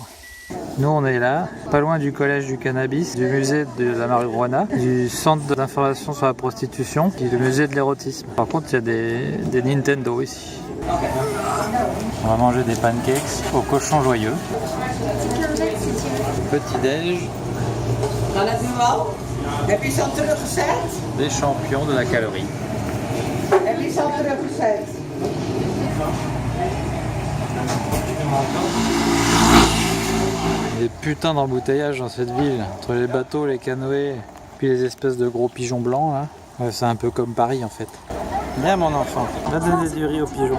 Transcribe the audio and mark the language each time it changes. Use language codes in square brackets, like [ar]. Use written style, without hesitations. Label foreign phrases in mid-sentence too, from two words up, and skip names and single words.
[fr] Nous on est là, pas loin du collège du cannabis, du musée de la marijuana, du centre d'information sur la prostitution et du musée de l'érotisme. Par contre il y a des Nintendo ici. On va manger des pancakes au cochon joyeux. Petit déj. [nl] Gaat het nu al? Heb je ze al teruggezet? [fr] Des champions de la calorie. [nl] Heb je ze al teruggezet? [fr] Des putains d'embouteillages dans cette ville, entre les bateaux, les canoës, puis les espèces de gros pigeons blancs là. Ouais, c'est un peu comme Paris en fait. Bien mon enfant, va donner du riz aux pigeons.